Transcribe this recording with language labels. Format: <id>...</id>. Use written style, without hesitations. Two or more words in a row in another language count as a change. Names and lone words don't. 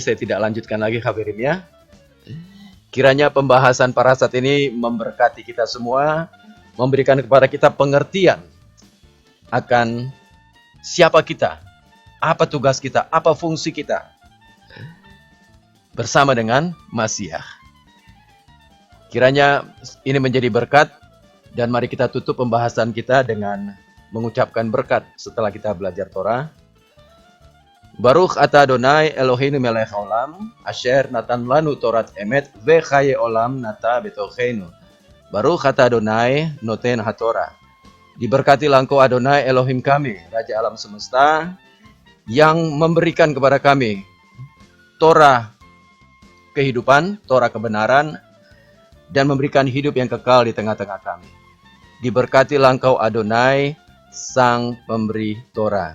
<id>Saya tidak lanjutkan lagi, Khaverim ya. Kiranya pembahasan parasat ini memberkati kita semua, memberikan kepada kita pengertian akan siapa kita, apa tugas kita, apa fungsi kita bersama dengan Masiah. Kiranya ini menjadi berkat, dan mari kita tutup pembahasan kita dengan mengucapkan berkat setelah kita belajar Torah.</id> <he>ברוך אתה אדוני אלוהינו מלך העולם, אשר נתן לנו תורת אמת וחיי עולם נטע בתוכנו. ברוך אתה אדוני נותן התורה.</he> <id>Diberkatilah Engkau Adonai Elohim kami, Raja alam semesta, yang memberikan kepada kami Torah kehidupan, Torah kebenaran, dan memberikan hidup yang kekal di tengah-tengah kami. Diberkatilah Engkau Adonai, Sang Pemberi Torah.</id>